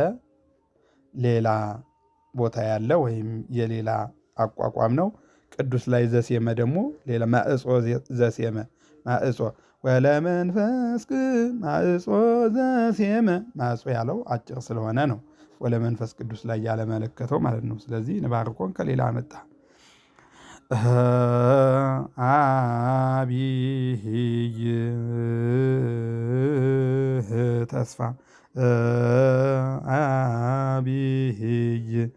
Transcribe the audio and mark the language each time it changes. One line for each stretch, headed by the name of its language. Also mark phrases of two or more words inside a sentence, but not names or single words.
Amharic: ሌላ ቦታ ያለ ወይም የሌላ አቋቋም ነው። ቅዱስ ላይ ዘሴመ ደግሞ ሌላ ማዕጾ ዘሴመ ማዕጾ ወለመንፈስ ማዕጾ ዘሴመ ማዕጾ ያለው አጭር ስለሆነ ነው ወለመንፈስ ቅዱስ ላይ ያለመለከተው ማለት ነው። ስለዚህ ንባርኮን ከሌላ መጣ።
Geez: አቢይ ተስፋ አቢይ